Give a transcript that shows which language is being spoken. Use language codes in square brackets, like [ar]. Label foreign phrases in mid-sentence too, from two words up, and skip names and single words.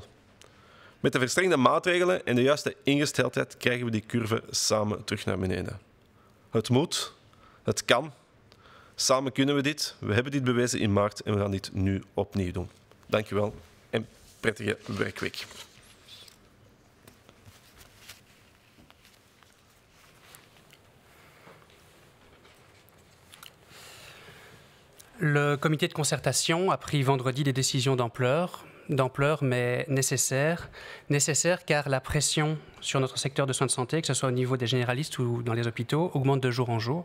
[nl] Met de verstrengde maatregelen en de juiste ingesteldheid krijgen we die curve samen terug naar beneden. Het moet, het kan. Samen kunnen we dit. We hebben dit bewezen in maart en we gaan dit nu opnieuw doen. Dank u wel en prettige werkweek. [fr] Le comité de concertation a pris vendredi des décisions d'ampleur mais nécessaires car la pression sur notre secteur de soins de santé, que ce soit au niveau des généralistes ou dans les hôpitaux, augmente de jour en jour.